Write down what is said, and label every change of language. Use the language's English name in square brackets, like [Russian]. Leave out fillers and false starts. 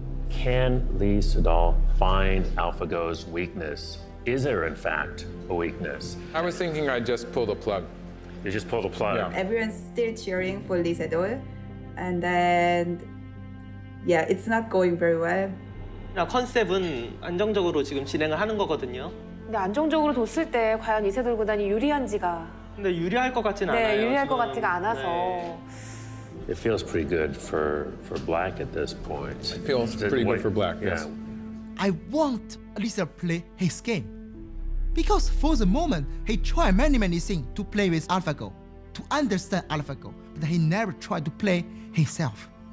[English] Can Lee Sedol find AlphaGo's weakness? Is there, in fact, a weakness? I was thinking I'd just pull the plug. You just pull the plug? Yeah. Everyone's still cheering for Lee Sedol, and then yeah, it's not going very well. [Korean] 컨셉은 안정적으로 지금 진행을 하는 거거든요. 근데 안정적으로 뒀을 때 과연 이세돌 구단이 유리한지가. 근데 유리할 것 같진 않아요. 네, 유리할 것 지금. 같지가 않아서. 네. [English] It feels pretty good for Black at this point. It feels pretty good for Black, yes. I want Lisa play his game. Because for the moment, he tried many things to play with AlphaGo, to understand AlphaGo, but he never tried to play himself.